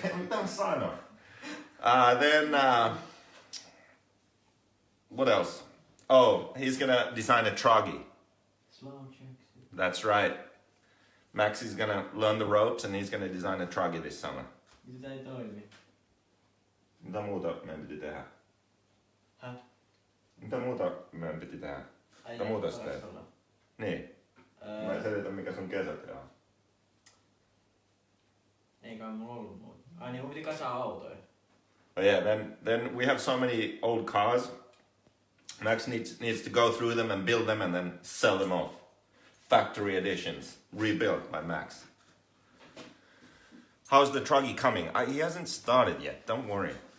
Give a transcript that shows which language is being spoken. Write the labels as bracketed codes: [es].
[en] Don't sign off. Then what else? Oh, he's gonna design a truggy. Slow checks. That's right. Max is gonna learn the ropes and he's gonna design a truggy this summer. [fi] Mitä ei toimi? Mitä muuta meidän piti tehdä? Häh? Mitä muuta meidän piti tehdä? Mitä muuta sä teet? Niin. Mä en selitä mikä sun kesätyö on. Ei kai mulla ollut muuta. Ai niin, mun piti kasaa autoja. [en] But yeah, then we have so many old cars. Max needs to go through them and build them and then sell them off. Factory editions, rebuilt by Max. How's the truggy coming? He hasn't started yet. Don't worry.